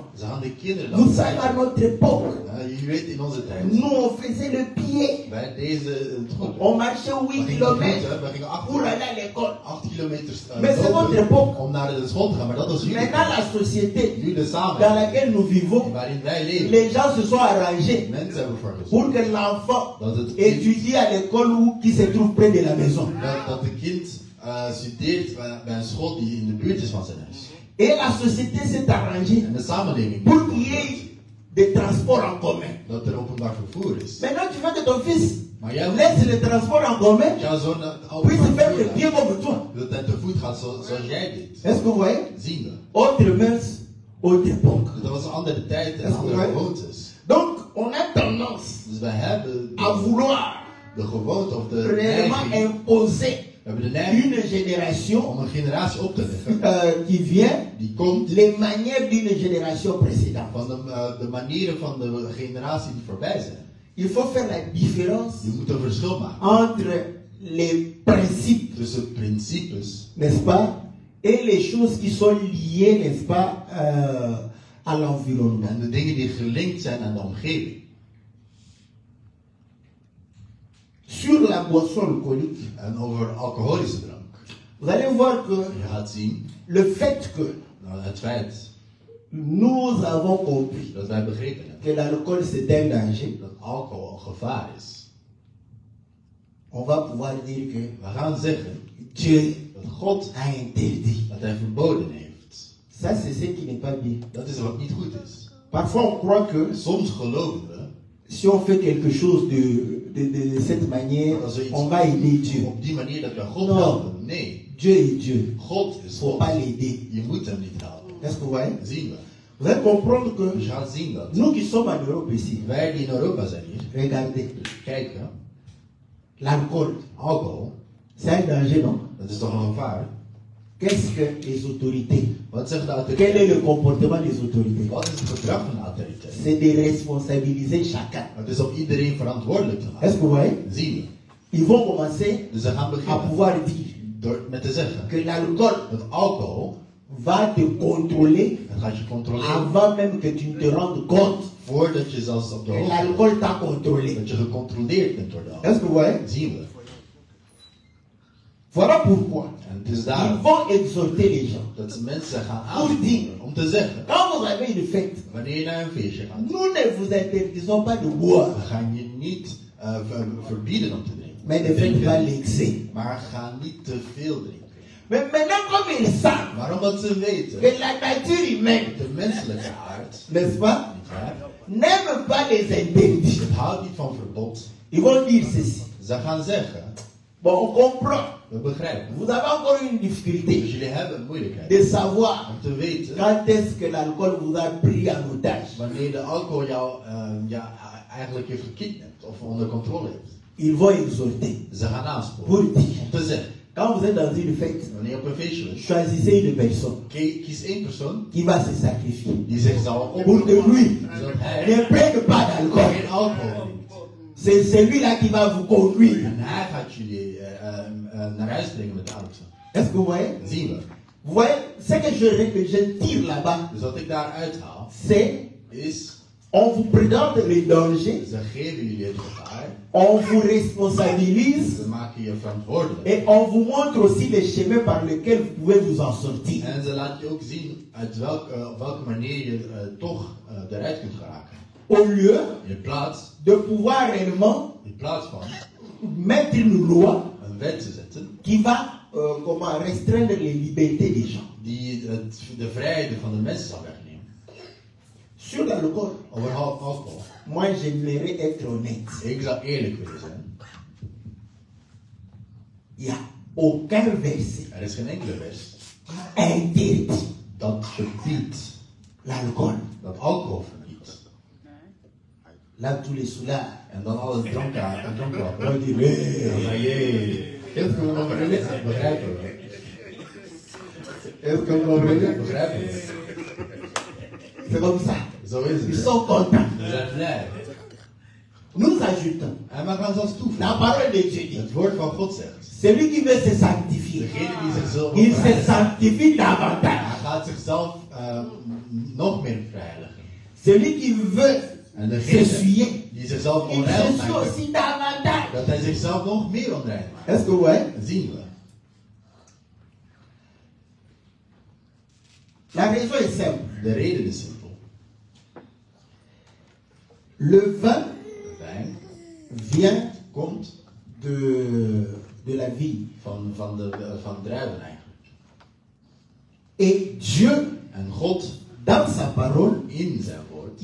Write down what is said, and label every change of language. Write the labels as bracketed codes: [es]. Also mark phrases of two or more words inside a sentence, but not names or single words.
[nl] ze gaan de kinderen [fr] Vous [nl] dan [fr] savez, à [nl] zeggen. [fr] notre époque, [nl] Je weet in onze tijd, [fr] nous on faisait le pied. [nl] bij deze troep, [fr] On marchait 8 kilomètres [nl] we gingen [fr] pour aller à l'école. [nl] 8 kilometer [fr] Mais c'est notre [nl] lopen [fr] époque. [nl] om naar de school te gaan, maar dat was jullie. [fr] Maintenant, la société [nl] Nu de [fr] dans [nl] samenleving [fr] laquelle nous vivons, [nl] waarin wij leven. [fr] les gens se sont arrangés [nl] Mensen hebben ervoor [fr] pour [nl] gezorgd [fr] que l'enfant [nl] dat het kind, [fr] étudie à l'école qui se trouve près de la maison. [nl] dat de kind studeert bij een school die in de buurt is van zijn huis. [fr] Et la société s'est arrangée [nl] En de samenleving [fr] pour qu'il y ait des transports en commun. [nl] dat er openbaar vervoer is. [fr] Maintenant, tu veux que ton fils [nl] Maar jij [fr] laisse le transport en commun [nl] jouw zoon [fr] puisse faire le [nl] openbaar [fr] pied [nl] vervoer [fr] comme toi. [nl] dat hij te voet gaat zoals jij deed. [fr] Est-ce que vous voyez? [nl] Zien we. [fr] Autre mœurs, autre époque. [nl] Dus dat was een andere tijd en [fr] Est-ce que [nl] andere [fr] vous voyez? [nl] gewoontes. [fr] Donc, on a tendance [nl] Dus wij hebben [fr] à vouloir [nl] de gewoonte of de [fr] réellement [nl] neiging. [fr] imposer [nl] We hebben de neiging [fr] une génération [nl] om een generatie op te leggen [fr] qui vient [nl] die komt [fr] les manières d'une génération précédente. [nl] van de manieren van de generatie die voorbij zijn. [fr] Il faut faire la différence [nl] Je moet een verschil maken [fr] entre les principes, [nl] tussen principes [fr] n'est-ce pas, et les choses qui sont liées, n'est-ce pas, à l'environnement. [nl] en de dingen die gelinkt zijn aan de omgeving. [fr] Sur la boisson alcoolique, [nl] En over alcoholische drank. [fr] vous allez voir que [nl] Je gaat zien, [fr] le fait que [nl] het feit [fr] nous avons compris [nl] dat wij begrepen hebben [fr] que l'alcool c'est un danger, [nl] dat alcohol een gevaar is. [fr] on va pouvoir dire que [nl] We gaan zeggen [fr] Dieu [nl] dat God [fr] a interdit. [nl] dat hij verboden heeft. [fr] Ça, c'est ce qui n'est pas bien. [nl] Dat is wat niet goed is. [fr] Parfois, on croit que [nl] Soms geloven we [fr] si on fait quelque chose de cette manière, [nl] dat zoiets [fr] on va aider Dieu. [nl] op die manier dat wij God [fr] No. [nl] helpen. Nee, [fr] Dieu est Dieu. [nl] God is [fr] Il ne faut [nl] God. [fr] pas l'aider. [nl] Je moet hem niet helpen. [fr] Est-ce que vous voyez? [nl] Zien we. [fr] Vous allez comprendre [nl] Dus [fr] que [nl] je gaat zien dat [fr] nous qui sommes en Europe ici, [nl] wij die in Europa zijn hier, [fr] regardez, [nl] kijken, [fr] l'alcool, [nl] alcohol, [fr] c'est un danger, non? [nl] dat is toch een gevaar? [fr] Qu'est-ce que les autorités? [nl] Wat zegt de [fr] Quel est [nl] autoriteit? [fr] le comportement des autorités? [nl] Wat is het gedrag van de autoriteit? [fr] C'est de responsabiliser chacun. [nl] Het is op iedereen verantwoordelijk te [fr] Est-ce [nl] maken. [fr] que vous voyez? [nl] Zien we. [fr] Ils vont commencer [nl] Dus ze gaan [fr] à [nl] beginnen [fr] pouvoir dire [nl] door met te zeggen [fr] que l'alcool [nl] dat alcohol, [fr] va te contrôler [nl] het gaat je controleren [fr] avant même que tu ne te rendes compte [nl] voordat je zelfs op de [fr] que [nl] hoogte [fr] l'alcool t'a contrôlé. [nl] dat je gecontroleerd bent door de alcohol. [fr] Est-ce que vous voyez? [nl] Zien we. [fr] Voilà pourquoi [nl] En het is [fr] ils [nl] daarom [fr] vont exhorter les gens. [nl] dat ze mensen gaan [fr] Pour dire, [nl] aansporen om te zeggen, [fr] quand vous avez une fête, [nl] wanneer je naar een feestje gaat, [fr] nous ne vous interdisons pas de boire, [nl] we gaan je niet verbieden om te drinken. [fr] mais ne faites pas l'excès. [nl] Maar ga niet te veel drinken. [fr] Mais maintenant, comme ils savent [nl] Maar omdat ze weten [fr] que la nature humaine, [nl] de menselijke aard, [fr] n'est-ce pas, [nl] niet waar, [fr] n'aime pas les interdits, [nl] het houdt niet van verbod. [fr] ils vont dire ceci. [nl] Ze gaan zeggen, [fr] Bon, on comprend. [nl] we begrijpen. [fr] Vous avez encore une [nl] Dus [fr] difficulté [nl] jullie hebben een moeilijkheid [fr] de savoir [nl] om te weten [fr] quand est-ce que l'alcool vous a pris en otage. [nl] wanneer de alcohol jou eigenlijk heeft gekidnapt of onder controle heeft. [fr] Ils vont exhorter [nl] Ze gaan aansporen [fr] pour dire, [nl] om te zeggen, [fr] quand vous êtes dans une fête, [nl] wanneer je op een feestje bent, [fr] choisissez une personne [nl] kies één persoon [fr] qui va se sacrifier [nl] die zich zal [fr] pour que [nl] opofferen, [fr] lui [nl] zodat hij [fr] ne prenne pas d'alcool. [nl] geen alcohol drinkt. [fr] C'est celui-là qui va vous conduire. [nl] En hij gaat jullie naar huis brengen met de auto. [fr] Est-ce que vous voyez? [nl] Zien we. [fr] Vous voyez, ce que je tire là-bas, [nl] Dus wat ik daar uithaal, [fr] c'est [nl] is, [fr] on vous présente les dangers, [nl] ze geven jullie het gevaar, [fr] on vous responsabilise [nl] ze maken je verantwoordelijk. [fr] et on vous montre aussi les chemins par lesquels vous pouvez vous en sortir. [nl] En ze laten je ook zien uit op welke manier je toch eruit kunt geraken. [fr] Au lieu [nl] In plaats, [fr] de pouvoir réellement [nl] in plaats van [fr] mettre une loi [nl] een wet te zetten [fr] qui va restreindre les libertés des gens. [nl] die de vrijheden van de mensen zal wegnemen. [fr] Sur l'alcool, [nl] Over alcohol. [fr] moi j'aimerais être honnête. [nl] Ik zou eerlijk willen zijn. [fr] Il n'y a aucun verset [nl] Er is geen enkele vers [fr] interdit [nl] dat verbiedt, [fr] l'alcool. [nl] dat alcohol verbiedt. [fr] Là, tous les soulards, [nl] En dan alle dronken. [fr] on dit, hey, [nl] Dan zeg je, dit kunnen we nog begrijpen. [fr] est-ce que vous comprenez? [nl] Begrijpen we. [fr] C'est comme ça. [nl] Zo is [fr] Ils [nl] het. [fr] sont contents. [nl] We zijn blij. [fr] Nous ajoutons, [nl] En we gaan zelfs [fr] la [nl] toevoegen. [fr] parole de Dieu dit, [nl] Het woord van God zegt. [fr] celui qui veut se sanctifier, [nl] Degene die zichzelf [fr] il se [nl] vrijheidt, [fr] sanctifie davantage. [nl] hij gaat zichzelf nog meer vrijheidigen. [fr] Celui qui veut [nl] En degene [fr] s'essuyer, [nl] die zichzelf [fr] il [nl] onrein [fr] s'essuie [nl] maakt, [fr] aussi davantage. [nl] dat hij zichzelf nog meer onrein maakt. [fr] Est-ce que vous voyez? [nl] Dat zien we. [fr] La raison est simple. [nl] De reden is simpel. [fr] Le vin [nl] De wijn [fr] vient [nl] komt [fr] de la vie. [nl] van druiven eigenlijk. [fr] Et Dieu, [nl] En God, [fr] dans sa parole, [nl] in zijn woord,